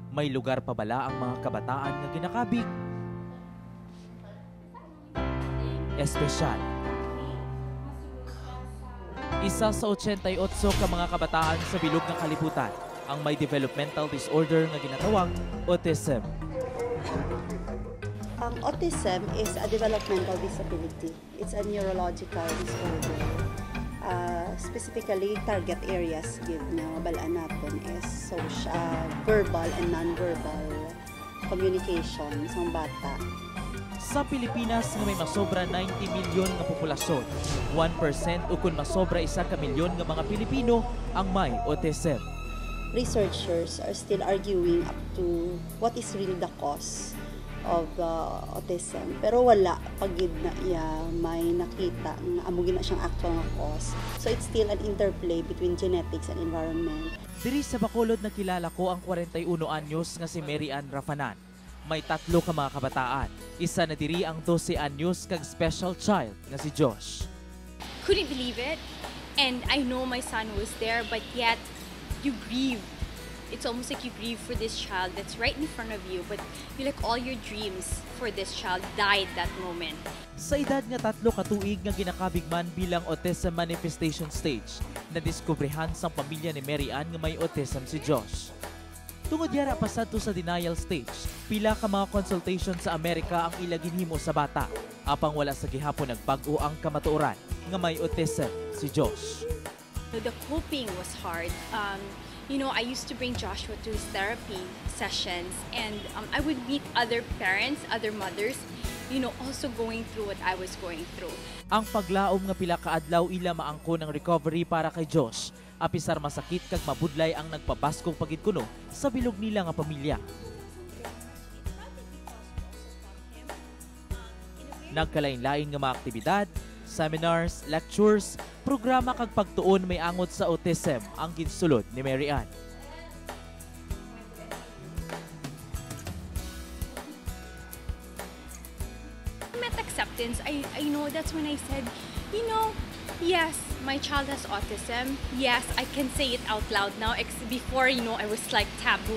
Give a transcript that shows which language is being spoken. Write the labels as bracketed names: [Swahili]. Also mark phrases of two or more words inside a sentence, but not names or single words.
[Hiligaynon] May lugar pa bala ang mga kabataan nga ginakabig? Espesyal. Isa sa 88 ka mga kabataan sa bilog ng kalibutan ang may developmental disorder nga ginatawag autism. [English] Autism is a developmental disability. It's a neurological disorder. Specifically, target areas [Filipino] na balaan natin [English] is social, verbal and non-verbal communication sa bata. [Hiligaynon] Sa Pilipinas nga may masobra 90 milyon nga populasyon, 1% o kung masobra 1 milyon nga mga Pilipino ang may autism. [English] Researchers are still arguing up to what is really the cause of autism. [Hiligaynon] Pero wala pagid na iya may nakita nga amugin na siyang actual nga cause. [English] So it's still an interplay between genetics and environment. [Hiligaynon] Diri sa Bacolod nakilala ko ang 41 anyos nga si Mary Ann Rafanan. May 3 ka mga kabataan. Isa na diri ang 12 anyos kag special child nga si Josh. [English] Couldn't believe it. And I know my son was there, but yet you grieve. It's almost like you grieve for this child that's right in front of you, but you like all your dreams for this child died that moment. [Hiligaynon] Sa edad nga 3 ka tuig nga ginakabig man bilang [English] autism manifestation stage, [Hiligaynon] nadiskubrihan sang pamilya ni Mary Ann nga may autism si Josh. Tungod yara pasad to sa [English] denial stage, [Hiligaynon] pila ka mga consultation sa Amerika ang ila ginhimo sa bata, apang wala sa gihapon nagbag-o ang kamatuoran nga may autism si Josh. [English] The coping was hard. You know, I used to bring Joshua to his therapy sessions, and I would meet other parents, other mothers, you know, also going through what I was going through. [Hiligaynon] Ang paglaom nga pila ka adlaw ila maangko ng recovery para kay Josh, apisar masakit kag mabudlay ang nagpabaskong pagidkuno sa bilog nila nga pamilya. Nagkalain-lain nga mga aktibidad, seminars, lectures, programa kag pagtuon may angot sa autism ang ginsulod ni Mary Ann. [English] Met acceptance, I know that's when I said, you know, yes, my child has autism. Yes, I can say it out loud now. Before, you know, I was like taboo.